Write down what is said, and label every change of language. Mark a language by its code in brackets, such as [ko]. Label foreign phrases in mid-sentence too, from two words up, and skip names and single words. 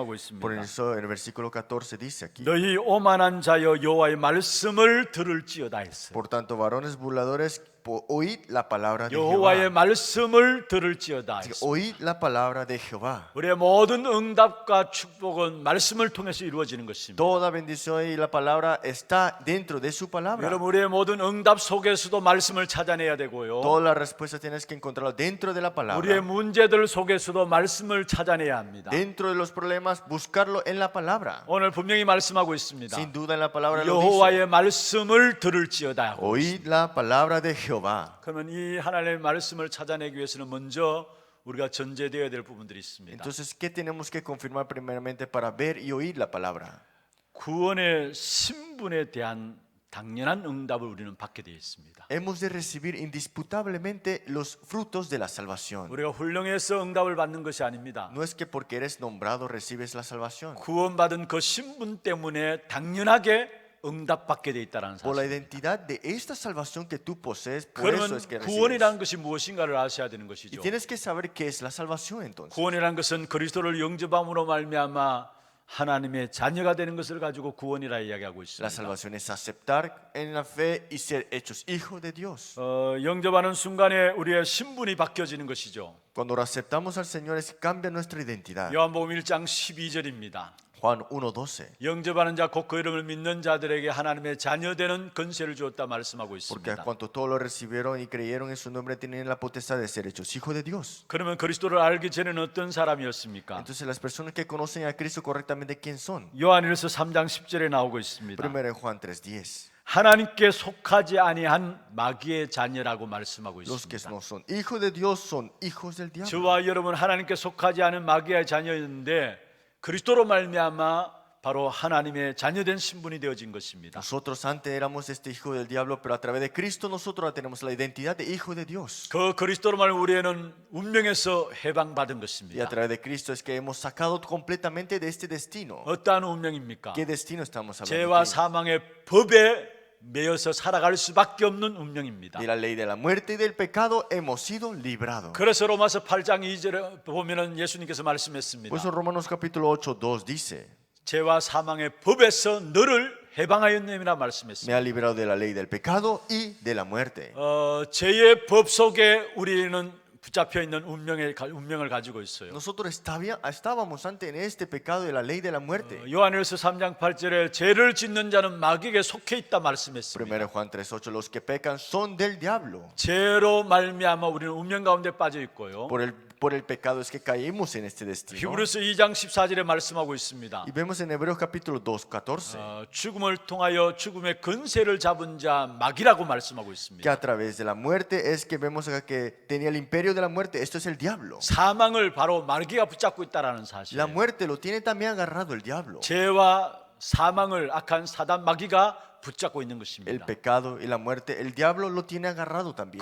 [es] Por [ko] 있습니다. [es] eso en el versículo 14 dice aquí: [ko] 너희 오만한 자여 여호와의 말씀을 들을지어다 했어요. [es] Por tanto, varones burladores, oíd la palabra de [ko] 여호와의 [es] Jehová. [ko] 말씀을 들을지어다 [es] Así que [ko] 했어요. [es] oíd la palabra de Jehová. [ko] 우리의 모든 응답과 축복은 말씀을 통해서 이루어지는 것입니다. [es] Toda bendición y la palabra está dentro de su palabra. [ko] 여러분 우리의 모든 응답 속에서도 말씀을 찾아내야 되고요. [es] Todas las respuestas tienes que encontrarlo dentro de la [ko] 우리의 [es] palabra. [ko] 문제들 속에서도 말씀을 찾아내야 합니다. [es] Dentro de los problemas, buscarlo en la palabra. [ko] 오늘 분명히 말씀하고 있습니다. [es] Sin duda en la palabra lo dice. [ko] 여호와의 말씀을 들을지어다. [es] Oíd la palabra de Jehová. [ko] 그러면 이 하나님의 말씀을 찾아내기 위해서는 먼저 우리가 전제되어야 될 부분들이 있습니다. [es] Entonces, ¿qué tenemos que confirmar primeramente para ver y oír la palabra? [ko] 구원의 신분에 대한 당연한 응답을 우리는 받게 되어 있습니다. [es] Hemos de recibir indisputablemente los frutos de la salvación. [ko] 우리가 훌륭해서 응답을 받는 것이 아닙니다. [es] No es que porque eres nombrado recibes la salvación. [ko] 구원받은 그 신분 때문에 당연하게 응답받게 되어 있다는 [es] Por la [ko] 사실. [es] identidad de esta salvación que tú posees, por eso [ko] 그러면 [es] es que [ko] 구원이라는 [es] recibes. [ko] 것이 무엇인가를 아셔야 되는 [es] Y [ko] 것이죠. [es] tienes que saber qué es la salvación entonces. [ko] 구원이라는 것은 그리스도를 영접함으로 말미암아 하나님의 자녀가 되는 것을 가지고 구원이라 이야기하고 [es] La [ko] 있습니다. [es] salvación es aceptar en la fe y ser hechos hijos de Dios. [ko] 영접하는 순간에 우리의 신분이 바뀌어지는 것이죠. [es] Cuando lo aceptamos al Señor es que cambia nuestra identidad. [ko] 요한복음 1장 12절입니다. [es] Juan 1:12. [ko] 영접하는 자 곧 그 이름을 믿는 자들에게 하나님의 자녀되는 권세를 주었다 말씀하고 [es] Porque a [ko] 있습니다. [es] cuanto todos lo recibieron y creyeron en su nombre tienen la potestad de ser hechos hijos de Dios. [ko] 그러면 그리스도를 알기 전에는 어떤 사람이었습니까? [es] Entonces las personas que conocen a Cristo correctamente, ¿quién son? [ko] 요한일서 3장 10절에 나오고 있습니다. [es] Primero en Juan 3:10. [ko] 하나님께 속하지 아니한 마귀의 자녀라고 말씀하고 [es] Los que [ko] 있습니다. [es] no son hijos de Dios son hijos del diablo. [ko] 저와 여러분 하나님께 속하지 않은 마귀의 자녀였는데 그리스도로 말미암아 바로 하나님의 자녀된 신분이 되어진 것입니다. [es] Nosotros antes éramos este hijo del diablo, pero a través de Cristo nosotros ahora tenemos la identidad de hijo de Dios. [ko] 그 그리스도로 말 우리는 운명에서 해방받은 [es] Y a [ko] 것입니다. [es] través de Cristo es que hemos sacado completamente de este destino. [ko] 어떠한 운명입니까? [es] ¿Qué destino estamos hablando? [ko] 죄와 [es] aquí? [ko] 사망의 법에 매여서 살아갈 수밖에 없는 운명입니다. [es] De la ley de la muerte y del pecado hemos sido librados. [ko] 그래서 로마서 8장 2절에 보면은 예수님께서 말씀했습니다. [es] Por eso Romanos capítulo 8:2 dice: [ko] 죄와 사망의 법에서 너를 해방하였느니라 [es] Me [ko] 말씀했습니다. [es] ha librado de la ley del pecado y de la muerte. [ko] 죄의 법 속에 우리는 붙잡혀 있는 운명을 가지고 있어요. [es] Nosotros estábamos antes en este pecado de la ley de la muerte. [ko] 요한일서 3장 8절에 죄를 짓는 자는 마귀에게 속해 있다 말씀했습니다. [es] Primero Juan 3:8, los que pecan son del diablo. [ko] 죄로 말미암아 우리는 운명 가운데 빠져 있고요. [es] Por el por el pecado es que caímos en este destino. [ko] 히브리서 2장 14절에 말씀하고 있습니다. [es] Y vemos en Hebreos capítulo 2, 14, [ko] 죽음을 통하여 죽음의 근세를 잡은 자 마귀라고 말씀하고 [es] que [ko] 있습니다. [es] a través de la muerte es que vemos acá que tenía el imperio de la muerte. Esto es el diablo. [ko] 사망을 바로 마귀가 붙잡고 있다라는 사실. [es] La muerte lo tiene también agarrado el diablo. [ko] 죄와 사망을 악한 사단 마귀가 붙잡고 있는 [es] El [ko] 것입니다. [es] pecado y la muerte, el diablo lo tiene agarrado también.